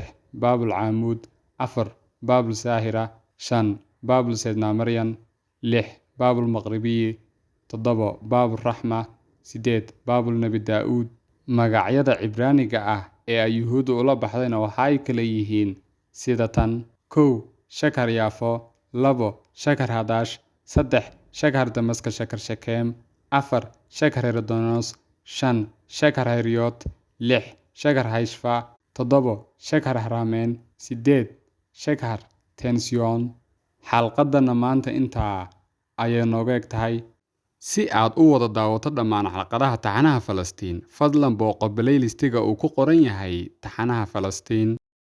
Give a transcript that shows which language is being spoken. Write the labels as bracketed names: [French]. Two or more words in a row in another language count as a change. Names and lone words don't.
[Somali] Baabul Camuud, 4. Baabul Saahira, 5. Baabul Seydna Maryan, 6. Baabul Maqribiyi, 7. Baabul Raxma, 8. Baabul Nebi Daa'uud. Magacyada Cibraaniga ah ee ay Yuhuuddu ula baxdayna waxa ay kala yihiin sida tan: 1. Shakar Yaafo, 2. Shakar Hadash, 3. Shakar Damaska Shakar Shekem, 4. Shakar Herodonos, 5. Shakar Heriot, 6. Shakar Hayshfa, 7. Shakar Harameyn, 8. Shakar Tension. Xalqadana maanta intaa ayay nooga eg tahay. Si aad u wada daawato dhammaan xalqadaha taxanaha Falastiin, fadlan booqo playlist-iga uu ku qoran yahay taxanaha Falastiin.